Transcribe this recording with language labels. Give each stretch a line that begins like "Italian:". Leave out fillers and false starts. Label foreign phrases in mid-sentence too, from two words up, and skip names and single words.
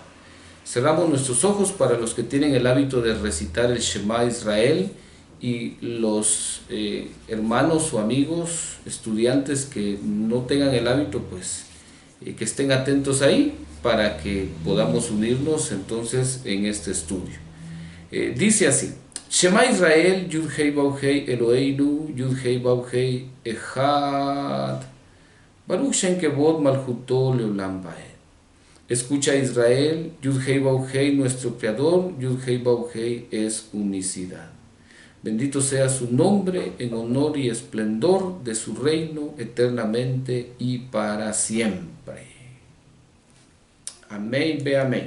Spanish: Cerramos nuestros ojos para los que tienen el hábito de recitar el
Hebrew: שמע ישראל
Spanish: y los hermanos o amigos, estudiantes que no tengan el hábito, pues que estén atentos ahí para que podamos unirnos entonces en este estudio. Dice así:
Hebrew: שמע ישראל, יוד-הא ואו-הא אלוהינו, יוד-הא ואו-הא אחד, ברוך שם כבוד מלכותו לעולם ועד.
Spanish: Escucha Israel,
Hebrew: יוד-הא ואו-הא,
Spanish: nuestro Creador,
Hebrew: יוד-הא ואו-הא
Spanish: es unicidad. Bendito sea su nombre en honor y esplendor de su reino eternamente y para siempre. Amén, ve amén.